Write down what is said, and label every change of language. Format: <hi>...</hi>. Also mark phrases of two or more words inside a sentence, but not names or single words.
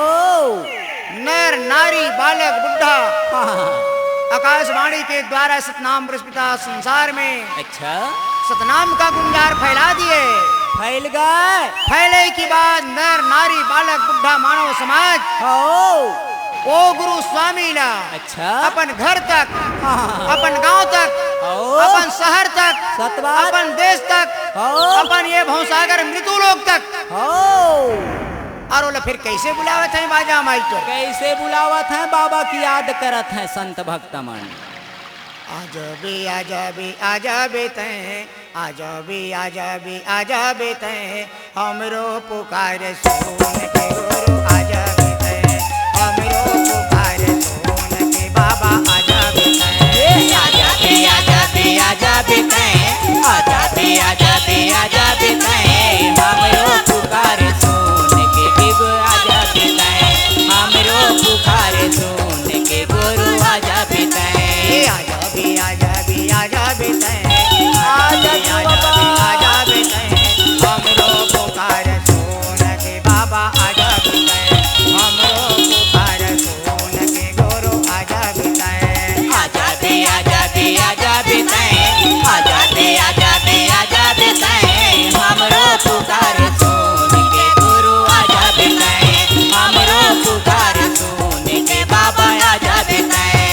<hne>नर नारी बालक बुढ़ा आकाशवाणी के द्वारा सतनाम पुरस पिता संसार में अच्छा सतनाम का गुंजार फैला दिए। फैल गए फैले की बाद नर नारी बालक बुढ़ा मानव समाज ओ वो गुरु स्वामी ला अच्छा अपन घर तक अपन गांव तक ओ अपन शहर तक सतबात अपन देश तक ओ अपन ये भवसागर मृत्यु लोक तक ओ और बोला फिर कैसे बुलावत है बाजा माई तो कैसे बुलावत है बाबा की याद करत है संत भक्त मन। आजबे आजबे आजबे तै आजबे आजबे आजबे तै हमरो पुकार सुन के गुरु आजबे तै हमरो पुकार सुन के बाबा आजबे तै आजबे आजबे आजबे तै आजबे आजबे आजबे तै हमरो पुकार सुन के गुरु आजबे तै हमरो पुकार सुन के गुरु आजबे तै आजबे आजबे आजबे तै आजबे आजबे तै हमरो पुकार सुन के बाबा आजबे तै हमरो पुकार सुन के गुरु आजबे तै आजबे आजबे आजबे तै आजबे आजबे आजबे तै हमरो पुकार सुन के गुरु आजबे तै हमरो पुकार सुन के बाबा आजबे तै।</hne>